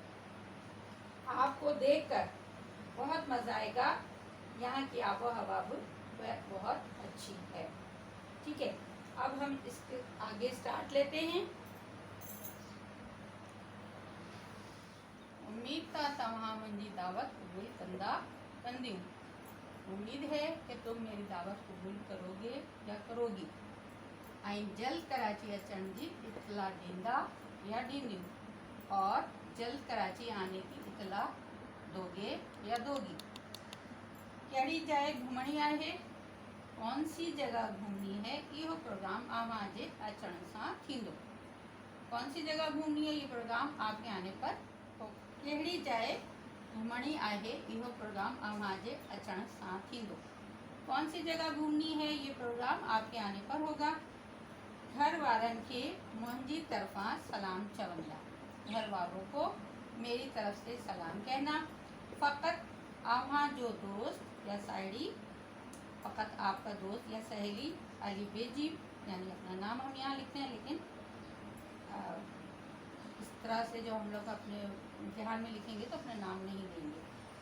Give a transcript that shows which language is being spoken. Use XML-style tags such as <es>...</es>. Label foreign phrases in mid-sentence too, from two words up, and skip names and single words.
<ur>آپ کو دیکھ کر بہت مزہ آئے گا. یہاں کی آب و ہوا بھی بہت اچھی ہے. ٹھیک ہے، اب ہم اس کے آگے اسٹارٹ لیتے ہیں.</ur> <sd>उम्मीद था तव्हां मुंहिंजी दावत क़बूल कंदा कंदियूं।</sd> <ur>امید ہے کہ تم میری دعوت قبول کرو گے یا کرو گی.</ur> <sd>ऐं जल्द कराची अचण जी इतला ॾींदा या ॾींदियूं,</sd> <ur>اور جلد کراچی آنے کی اطلاع دو گے یا دو گی.</ur> <sd>कहिड़ी जाइ घुमणी आहे,</sd> <ur>کون سی جگہ گھومنی ہے,</ur> <sd>इहो प्रोग्राम अव्हां जे अचण सां थींदो।</sd> <ur>کون سی جگہ گھومنی ہے، یہ پروگرام آپ کے آنے پر ہو.</ur> <sd>कहिड़ी जाइ घुमणी आहे, इहो प्रोग्राम अव्हां जे अचण सां थींदो।</sd> <ur>کون سی جگہ گھومنی ہے، یہ پروگرام آپ کے آنے پر ہوگا.</ur> <sd>घर वारनि खे मुंहिंजी तरफ़ां सलाम चवंदा।</sd> <ur>گھر والوں کو میری طرف سے سلام کہنا.</ur> <sd>फ़कत अव्हां जो दोस्त या साहेड़ी,</sd> <ur>فقط آپ کا دوست یا سہیلی، علی بیجی، یعنی اپنا نام ہم یہاں لکھتے ہیں، لیکن اس طرح سے جو ہم لوگ اپنے امتحان میں لکھیں گے تو اپنا نام نہیں دیں گے.</ur>